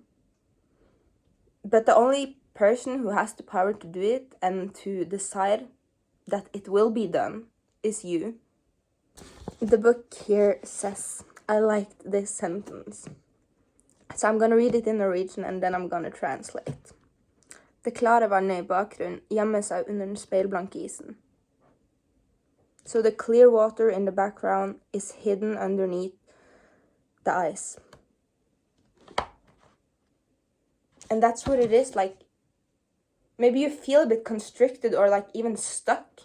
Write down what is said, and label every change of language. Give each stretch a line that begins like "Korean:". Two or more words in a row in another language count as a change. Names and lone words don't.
English: But the only person who has the power to do it and to decide that it will be done is you. The book here says, I liked this sentence. So I'm gonna read it in Norwegian and then I'm gonna translate.
Norwegian: Det klare vannet I bakgrunnen gjemmer seg under den speilblanke isen.
English: So the clear water in the background is hidden underneath the ice. And that's what it is, like, maybe you feel a bit constricted or like even stuck.